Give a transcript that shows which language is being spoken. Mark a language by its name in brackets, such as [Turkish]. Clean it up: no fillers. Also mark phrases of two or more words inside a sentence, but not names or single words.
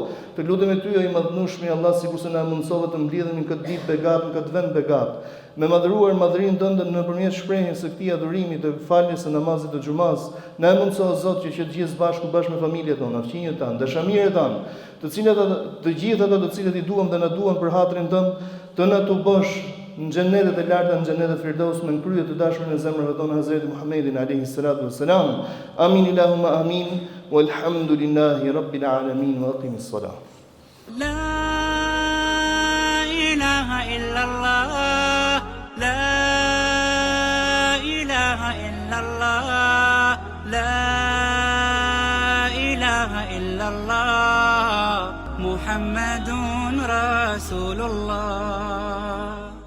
[Albanian] Të lutem ty i madhnueshmi Allah, sikur se na mundsove të mbledhemi në këtë ditë begat, në këtë vend begat, me madhruar madhrinë tënde nëpërmjet shprehjes së këtij adhurimi të faljes së namazit të xumas. Na mundso Zot që të gjithë bashkë me familjet tona, fëmijët tanë, dashamirët tanë, të cilët të gjithë ato të cilët i duam dhe na duan për hatrin tënd, të na tu bësh në xhenetet e larta, në xhenetet Firdaus, me krye të dashurin e zemrave tona Hazreti Muhammedin [Arabic] عليه الصلاة والسلام. آمين اللهم آمين. والحمد لله رب العالمين وأقم الصلاة. لا إله إلا الله، لا إله إلا الله، لا إله إلا الله، محمد رسول الله.